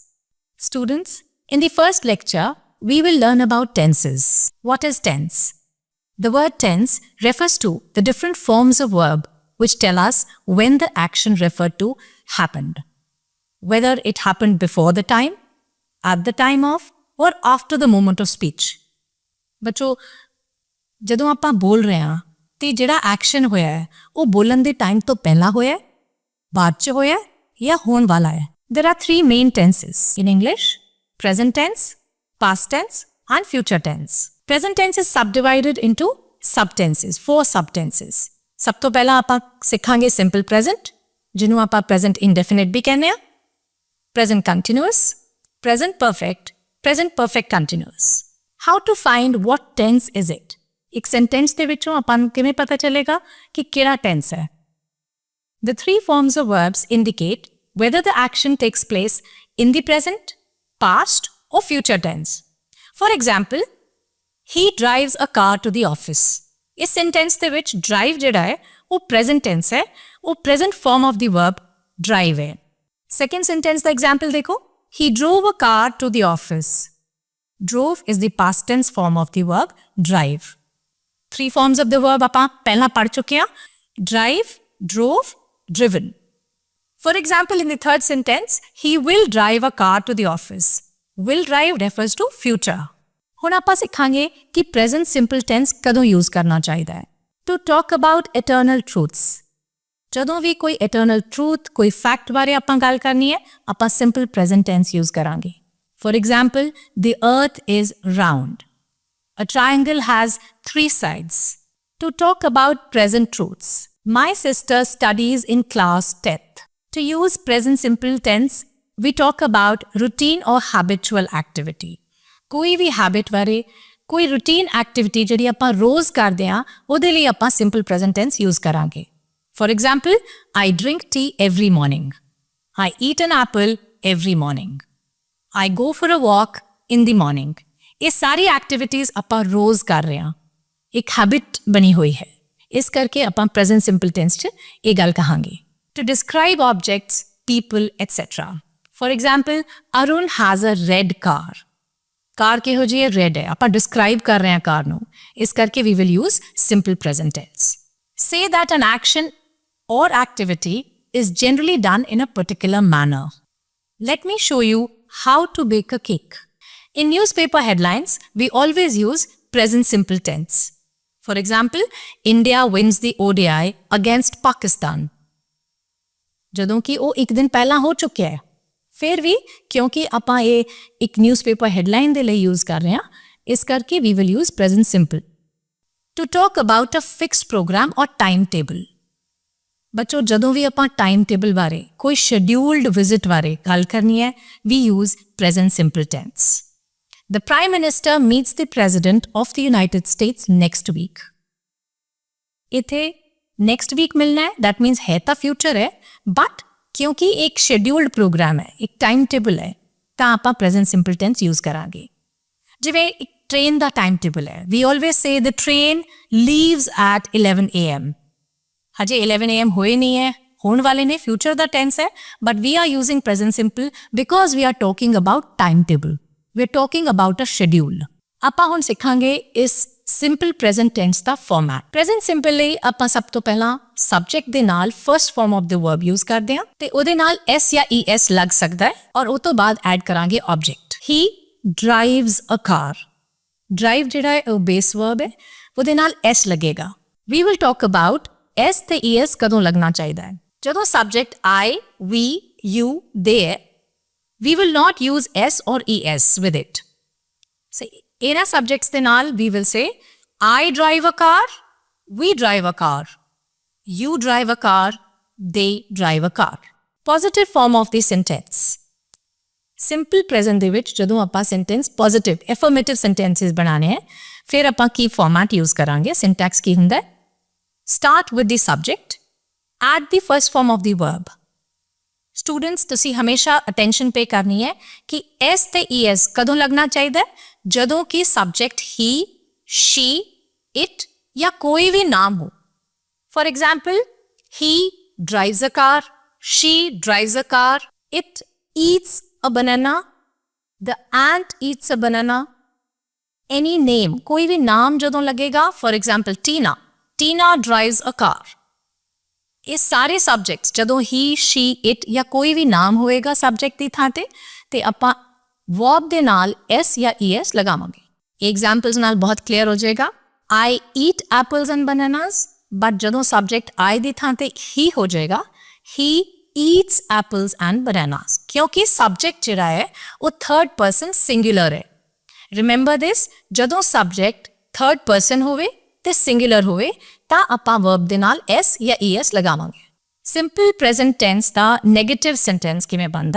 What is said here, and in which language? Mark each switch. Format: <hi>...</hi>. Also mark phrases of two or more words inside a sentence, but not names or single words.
<en>Students, in the first lecture, we will learn about tenses. What is tense? The word tense refers to the different forms of verb which tell us when the action referred to happened. Whether it happened before the time, at the time of, or after the moment of speech.</en> <pa>ਬੱਚੋ ਜਦੋਂ ਆਪਾਂ ਬੋਲ ਰਹੇ ਹਾਂ ਤੇ ਜਿਹੜਾ ਐਕਸ਼ਨ ਹੋਇਆ ਹੈ ਉਹ ਬੋਲਣ ਦੇ ਟਾਈਮ ਤੋਂ ਪਹਿਲਾਂ ਹੋਇਆ ਹੈ, ਬਾਅਦ ਚ ਹੋਇਆ ਹੈ ਜਾਂ ਹੋਣ ਵਾਲਾ ਹੈ.</pa> <en>There are three main tenses in English: present tense, past tense and future tense. Present tense is subdivided into subtenses, four subtenses.</en> <pa>ਸਭ ਤੋਂ ਪਹਿਲਾਂ ਆਪਾਂ ਸਿੱਖਾਂਗੇ</pa> <en>simple present,</en> <pa>ਜਿਹਨੂੰ ਆਪਾਂ</pa> <en>present indefinite</en> <pa>ਵੀ ਕਹਿੰਦੇ ਆ,</pa> <en>present continuous, present perfect, present perfect continuous. How to find what tense is it?</en> <pa>ਇੱਕ sentence ਦੇ ਵਿੱਚੋਂ ਆਪਾਂ ਨੂੰ ਕਿਵੇਂ ਪਤਾ ਚੱਲੇਗਾ ਕਿ ਕਿਹੜਾ tense ਹੈ?</pa> <en>The three forms of verbs indicate whether the action takes place in the present, past or future tense. For example, he drives a car to the office.</en> <pa>ਇਸ sentence ਦੇ ਵਿੱਚ drive ਜਿਹੜਾ ਹੈ ਉਹ</pa> <en>present tense</en> <pa>ਹੈ, ਉਹ</pa> <en>present form of the verb drive</en> <pa>ਹੈ.</pa> <en>Second sentence ਦਾ example ਦੇਖੋ. He drove a car to the office. Drove is the past tense form of the verb drive. Three forms of the verb</en> <pa>ਆਪਾਂ ਪਹਿਲਾਂ ਪੜ੍ਹ ਚੁੱਕੇ ਹਾਂ:</pa> <en>drive, drove, driven. For example, in the third sentence, he will drive a car to the office. Will drive refers to future.</en> <pa>ਹੁਣ ਆਪਾਂ ਸਿੱਖਾਂਗੇ ਕਿ</pa> <en>present simple tense</en> <pa>ਕਦੋਂ use ਕਰਨਾ ਚਾਹੀਦਾ ਹੈ.</pa> <en>To talk about eternal truths.</en> <pa>ਜਦੋਂ ਵੀ ਕੋਈ</pa> <en>eternal truth,</en> <pa>ਕੋਈ fact ਬਾਰੇ ਆਪਾਂ ਗੱਲ ਕਰਨੀ ਹੈ, ਆਪਾਂ</pa> <en>simple present tense use</en> <pa>ਕਰਾਂਗੇ.</pa> <en>For example, the earth is round. A triangle has three sides. To talk about present truths. My sister studies in class 10th. To use present simple tense, we talk about routine or habitual activity.</en> <pa>ਕੋਈ ਵੀ habit ਬਾਰੇ, ਕੋਈ</pa> <en>routine activity</en> <pa>ਜਿਹੜੀ ਆਪਾਂ ਰੋਜ਼ ਕਰਦੇ ਹਾਂ, ਉਹਦੇ ਲਈ ਆਪਾਂ</pa> <en>simple present tense use</en> <pa>ਕਰਾਂਗੇ.</pa> <en>For example, I drink tea every morning. I eat an apple every morning. I go for a walk in the morning.</en> <pa>ਇਹ ਸਾਰੀ activities ਆਪਾਂ ਰੋਜ਼ ਕਰ ਰਹੇ ਹਾਂ. ਇੱਕ habit ਬਣੀ ਹੋਈ ਹੈ. ਇਸ ਕਰਕੇ ਆਪਾਂ</pa> <en>present simple tense</en> <pa>'ਚ ਇਹ ਗੱਲ ਕਹਾਂਗੇ.</pa> <en>To describe objects, people, etc. For example, Arun has a red car.</en> <pa>ਕਾਰ ਕਿਹੋ ਜਿਹੀ ਹੈ? ਰੈਡ ਹੈ. ਆਪਾਂ ਡਿਸਕ੍ਰਾਈਬ ਕਰ ਰਹੇ ਹਾਂ ਕਾਰ ਨੂੰ, ਇਸ ਕਰਕੇ</pa> <en>we will use simple present tense. Say that an action or activity is generally done in a particular manner. Let me show you how to bake a cake. In newspaper headlines, we always use present simple tense. For example, India wins the ODI against Pakistan.</en> <pa>ਜਦੋਂ ਕਿ ਉਹ ਇੱਕ ਦਿਨ ਪਹਿਲਾਂ ਹੋ ਚੁੱਕਿਆ ਹੈ. ਫਿਰ ਵੀ ਕਿਉਂਕਿ ਆਪਾਂ ਇਹ ਇੱਕ</pa> <en>newspaper headline</en> <pa>ਦੇ ਲਈ ਯੂਜ਼ ਕਰ ਰਹੇ ਹਾਂ, ਇਸ ਕਰਕੇ</pa> <en>we will use present simple. To talk about a fixed program or timetable.</en> <pa>ਬੱਚੋ ਜਦੋਂ ਵੀ ਆਪਾਂ</pa> <en>time table</en> <pa>ਬਾਰੇ, ਕੋਈ</pa> <en>scheduled visit</en> <pa>ਬਾਰੇ ਗੱਲ ਕਰਨੀ ਹੈ,</pa> <en>we use present simple tense. The Prime Minister meets the President of the United States next week.</en> <pa>ਇੱਥੇ</pa> <en>next week</en> <pa>ਮਿਲਣਾ ਹੈ,</pa> <en>that means</en> <pa>ਹੈ ਤਾਂ future ਹੈ, but ਕਿਉਂਕਿ ਇੱਕ</pa> <en>scheduled program</en> <pa>ਹੈ, ਇੱਕ</pa> <en>time table</en> <pa>ਹੈ, ਤਾਂ ਆਪਾਂ</pa> <en>present simple tense use</en> <pa>ਕਰਾਂਗੇ. ਜਿਵੇਂ ਇੱਕ ਟ੍ਰੇਨ ਦਾ</pa> <en>time table</en> <pa>ਹੈ,</pa> <en>we always say the train leaves at 11 AM.</en> <pa>ਹਜੇ 11 AM ਹੋਏ ਨਹੀਂ ਹੈ, ਹੋਣ ਵਾਲੇ ਨੇ, future ਦਾ tense ਹੈ,</pa> <en>but we are using present simple because we are talking about timetable. We are talking about a schedule.</en> <pa>ਆਪਾਂ ਹੁਣ ਸਿੱਖਾਂਗੇ ਇਸ</pa> <en>simple present tense</en> <pa>ਦਾ format.</pa> <en>Present simple</en> <pa>ਲਈ ਆਪਾਂ ਸਭ ਤੋਂ ਪਹਿਲਾਂ subject ਦੇ ਨਾਲ</pa> <en>first form of the verb use</en> <pa>ਕਰਦੇ ਹਾਂ ਤੇ ਉਹਦੇ ਨਾਲ s ਜਾਂ es ਲੱਗ ਸਕਦਾ ਹੈ ਔਰ ਉਹ ਤੋਂ ਬਾਅਦ add ਕਰਾਂਗੇ object.</pa> <en>He drives a car. Drive</en> <pa>ਜਿਹੜਾ ਹੈ ਉਹ</pa> <en>base verb</en> <pa>ਹੈ, ਉਹਦੇ ਨਾਲ s ਲੱਗੇਗਾ.</pa> <en>We will talk about s</en> <pa>ਤੇ es ਕਦੋਂ ਲੱਗਣਾ ਚਾਹੀਦਾ ਹੈ.</pa> <en>ਜਦੋਂ subject I, we, you, they ਹੈ, we will not use s or es with it. So,</en> <pa>ਇਹਨਾਂ subjects ਦੇ ਨਾਲ</pa> <en>we will say I drive a car, we drive a car, you drive a car, they drive a car. Positive form of the sentence.</en> <pa>Simple present ਦੇ ਵਿੱਚ ਜਦੋਂ ਆਪਾਂ</pa> <en>sentence positive affirmative sentences</en> <pa>ਬਣਾਣੇ ਹੈ, ਫਿਰ ਆਪਾਂ ਕੀ</pa> <en>format use</en> <pa>ਕਰਾਂਗੇ, ਸਿੰਟੈਕਸ ਕੀ ਹੁੰਦਾ ਹੈ,</pa> <en>start with the subject, add the first form of the verb.</en> <pa>ਸਟੂਡੈਂਟਸ ਤੁਸੀਂ ਹਮੇਸ਼ਾ</pa> <en>attention pay</en> <pa>ਕਰਨੀ ਹੈ ਕਿ ਐਸ ਤੇ ਈਐਸ ਕਦੋਂ ਲੱਗਣਾ ਚਾਹੀਦਾ ਹੈ, ਜਦੋਂ ਕਿ</pa> <en>subject he, she, it</en> <pa>ਜਾਂ ਕੋਈ ਵੀ ਨਾਮ ਹੋ।</pa> <en>For example, he drives a car, she drives a car, it eats a banana, the ant eats a banana, any name,</en> <hi>कोई भी नाम ਜਦੋਂ लगेगा,</hi> <en>for example Tina, Tina drives a car।</en> <pa>ਇਹ ਸਾਰੇ ਸਬਜੈਕਟਸ ਜਦੋਂ</pa> <en>he, she, it</en> <pa>ਜਾਂ ਕੋਈ ਵੀ ਨਾਮ ਹੋਏਗਾ ਸਬਜੈਕਟ ਦੀ ਥਾਂ ਤੇ ਆਪਾਂ verb ਦੇ ਨਾਲ s ਜਾਂ es ਲਗਾਵਾਂਗੇ। ਐਗਜ਼ਾਮਪਲਸ ਨਾਲ ਬਹੁਤ ਕਲੀਅਰ ਹੋ ਜਾਏਗਾ।</pa> <en>I eat apples and bananas,</en> <pa>ਬਟ ਜਦੋਂ</pa> <en>subject I</en> <pa>ਦੀ ਥਾਂ ਤੇ he ਹੋ ਜਾਏਗਾ,</pa> <en>he eats apples and bananas,</en> <pa>ਕਿਉਂਕਿ ਸਬਜੈਕਟ ਜਿਹੜਾ ਹੈ ਉਹ</pa> <en>third person singular</en> <pa>ਹੈ।</pa> <en>remember this,</en> <pa>ਜਦੋਂ</pa> <en>subject third person</en> <pa>ਹੋਵੇ ਤੇ ਸਿੰਗੂਲਰ ਹੋਵੇ ਤਾਂ ਆਪਾਂ ਵਰਬ ਦੇ ਨਾਲ s ਜਾਂ es ਲਗਾਵਾਂਗੇ।</pa> <en>simple present tense</en> <pa>ਦਾ</pa> <en>negative sentence</en> <pa>ਕਿਵੇਂ ਬਣਦਾ ਹੈ?</pa>